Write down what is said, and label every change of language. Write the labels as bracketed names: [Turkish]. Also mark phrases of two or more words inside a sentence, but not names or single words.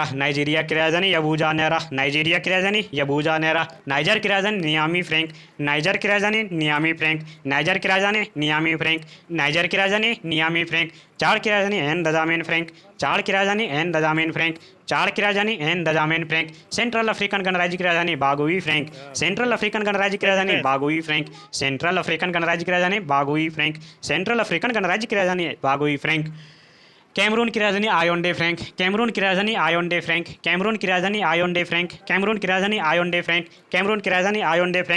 [Hindi] नाइजीरिया की राजधानी अबूजा नेरा, नाइजीरिया की राजधानी अबूजा नेरा, नाइजर की राजधानी नियामी फ्रैंक, नाइजर की राजधानी नियामी फ्रैंक, नाइजर की राजधानी नियामी फ्रैंक, नाइजर की राजधानी नियामी फ्रैंक, चाड की राजधानी एन दजामेन फ्रैंक, चाड की राजधानी एन दजामेन फ्रैंक, चाड की राजधानी एन दजामेन फ्रैंक, सेंट्रल अफ्रीकन गणराज्य की राजधानी बागुई फ्रैंक, सेंट्रल अफ्रीकन गणराज्य की राजधानी बागुई फ्रैंक, सेंट्रल अफ्रीकन गणराज्य की राजधानी बागुई फ्रैंक, सेंट्रल अफ्रीकन गणराज्य की राजधानी बागुई फ्रैंक, कैमरून की राजधानी आयोंडे फ्रैंक, कैमरून की राजधानी आयोंडे फ्रैंक, कैमरून की राजधानी आयोंडे फ्रैंक, कैमरून की राजधानी आयोंडे फ्रैंक, कैमरून की राजधानी आयोंडे फ्रैंक।